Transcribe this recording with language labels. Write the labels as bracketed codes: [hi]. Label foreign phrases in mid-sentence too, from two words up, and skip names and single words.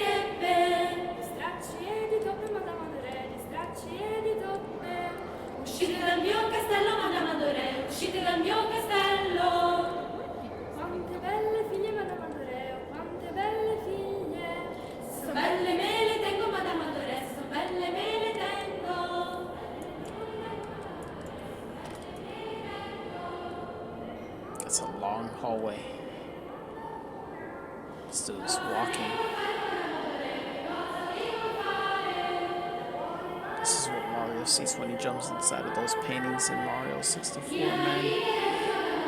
[it] Di stracci e di toppe Madame Adoré, di stracci e di toppe. Uscite dal mio castello, Madame Adoré, uscite dal mio castello. Quante belle figlie, Madame Adoré, oh, quante belle figlie. Se son belle me le tengo, Madame Adoré, se son belle me le tengo. [en] It's a long hallway. This dude's walking. This is what Mario sees when he jumps inside of those paintings in Mario 64, man.